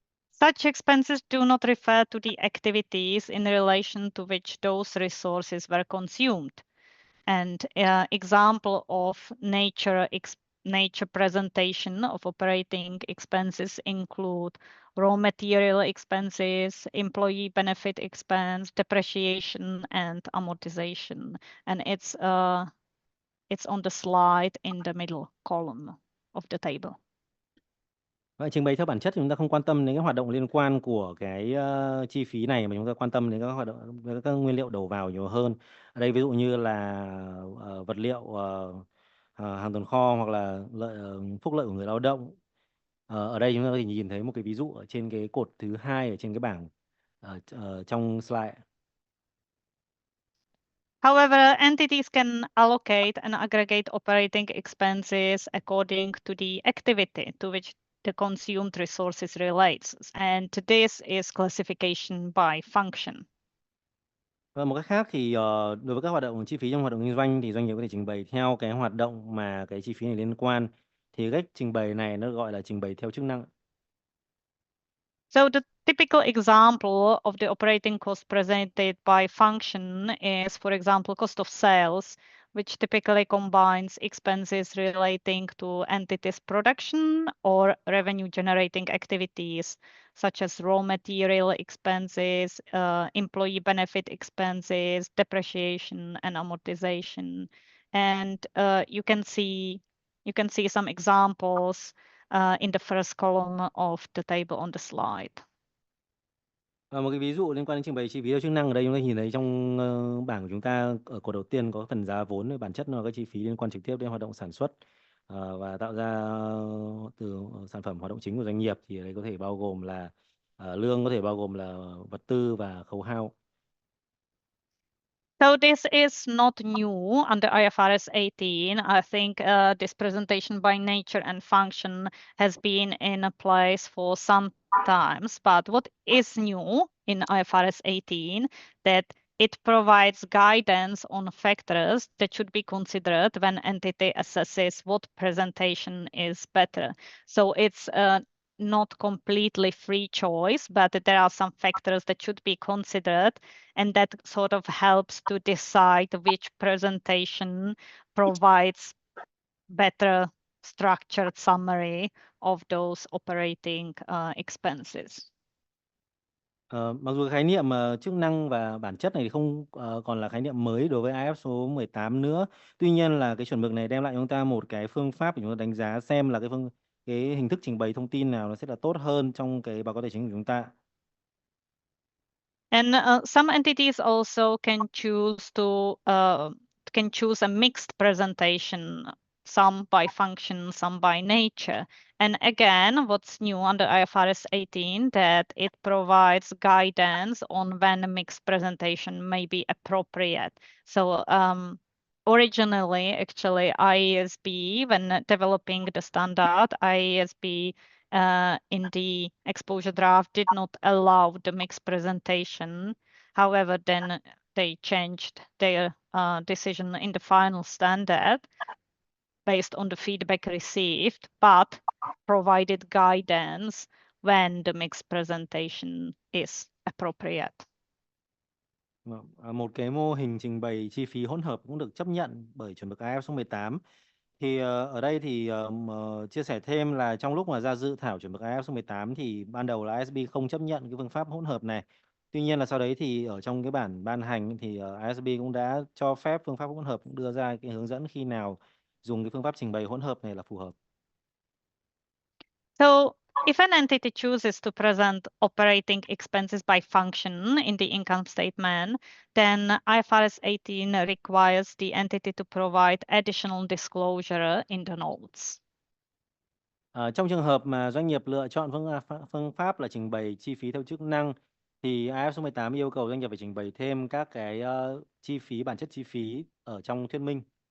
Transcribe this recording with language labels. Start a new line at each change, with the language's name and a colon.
English: Such expenses do not refer to the activities in relation to which those resources were consumed. And example of nature presentation of operating expenses include raw material expenses, employee benefit expense, depreciation, and amortization. And it's on the slide in the middle column of the table.
Vietnamese: Vậy trình bày theo bản chất thì chúng ta không quan tâm đến cái hoạt động liên quan của cái chi phí này mà chúng ta quan tâm đến các hoạt động các nguyên liệu đầu vào nhiều hơn. Ở đây ví dụ như là vật liệu hàng tồn kho hoặc là phúc lợi của người lao động. Ở đây chúng ta có thể nhìn thấy một cái ví dụ ở trên cái cột thứ hai ở trên cái bảng trong slide.
English: However, entities can allocate and aggregate operating expenses according to the activity to which the consumed resources relates, and this is classification by function.
Vietnamese: Và một cách khác thì đối với các hoạt động chi phí trong hoạt động kinh doanh thì doanh nghiệp có thể trình bày theo cái hoạt động mà cái chi phí này liên quan. Thì cách trình bày này nó gọi là trình bày theo chức năng.
English: So the typical example of the operating cost presented by function is, for example, cost of sales, which typically combines expenses relating to entities' production or revenue generating activities, such as raw material expenses, employee benefit expenses, depreciation and amortization. And you can see some examples in the first column of the table on the slide.
Vietnamese: Và một cái ví dụ liên quan đến trình bày chi phí theo chức năng ở đây chúng ta nhìn thấy trong bảng của chúng ta ở cột đầu tiên có phần giá vốn, bản chất nó là các chi phí liên quan trực tiếp đến hoạt động sản xuất và tạo ra từ sản phẩm hoạt động chính của doanh nghiệp, thì ở đây có thể bao gồm là lương, có thể bao gồm là vật tư và khấu hao.
English: So this is not new under IFRS 18. I think this presentation by nature and function has been in place for some times, but what is new in IFRS 18 that it provides guidance on factors that should be considered when entity assesses what presentation is better. So it's not completely free choice, but there are some factors that should be considered, and that sort of helps to decide which presentation provides better structured summary of those operating expenses.
Vietnamese: Mặc dù khái niệm chức năng và bản chất này thì không còn là khái niệm mới đối với IF số 18 nữa. Tuy nhiên là cái chuẩn mực này đem lại cho chúng ta một cái phương pháp để chúng ta đánh giá xem là cái hình thức trình bày thông tin nào nó sẽ là tốt hơn trong cái báo cáo tài chính của chúng ta.
English: And some entities also can choose a mixed presentation some by function, some by nature. And again, what's new under IFRS 18 that it provides guidance on when a mixed presentation may be appropriate. So originally, actually, IASB, when developing the standard, IASB in the exposure draft did not allow the mixed presentation. However, then they changed their decision in the final standard based on the feedback received, but provided guidance when the mixed presentation is appropriate.
Vietnamese: Một cái mô hình trình bày chi phí hỗn hợp cũng được chấp nhận bởi chuẩn mực IFRS số 18. Thì ở đây thì chia sẻ thêm là trong lúc mà ra dự thảo chuẩn mực IFRS số 18 thì ban đầu là ISB không chấp nhận cái phương pháp hỗn hợp này. Tuy nhiên là sau đấy thì ở trong cái bản ban hành thì ISB cũng đã cho phép phương pháp hỗn hợp, cũng đưa ra cái hướng dẫn khi nào dùng cái phương pháp trình bày hỗn hợp này là phù hợp.
English: So if an entity chooses to present operating expenses by function in the income statement, then IFRS 18 requires the entity to provide additional disclosure in the notes.
Vietnamese: Trong trường hợp mà doanh nghiệp lựa chọn phương pháp là trình bày chi phí theo chức năng thì IFRS số 18 yêu cầu doanh nghiệp phải trình bày thêm các cái chi phí, bản chất chi phí ở trong thuyết minh.